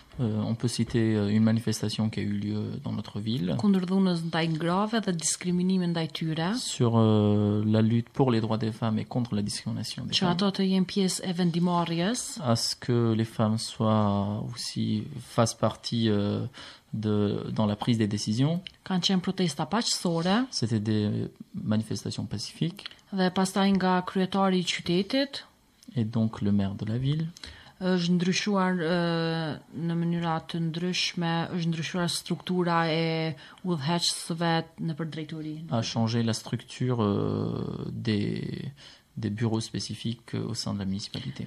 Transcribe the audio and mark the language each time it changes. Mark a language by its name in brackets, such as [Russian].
[French] On peut citer une manifestation qui a eu lieu dans notre ville. [Albanian] Kundër dhunës ndaj grave dhe diskriminimit ndaj tyre. [French] Sur la lutte pour les droits des femmes et contre la discrimination des femmes. [Albanian] Që ato të jenë pjesë e vendimarrjes. [French] À ce que les femmes soient aussi fassent partie dans la prise des décisions. [Albanian] Kanë qenë protesta paqësore. [French] C'était des manifestations pacifiques. [Albanian] Dhe pastaj nga kryetari I qytetit. [French] Et donc le maire de la ville. [Albanian] Është ndryshuar në mënyra të ndryshme, është ndryshuar struktura e udhëheqësve nëpër drejtori. [French] A changé la structure des bureaux spécifiques au sein de la municipalité.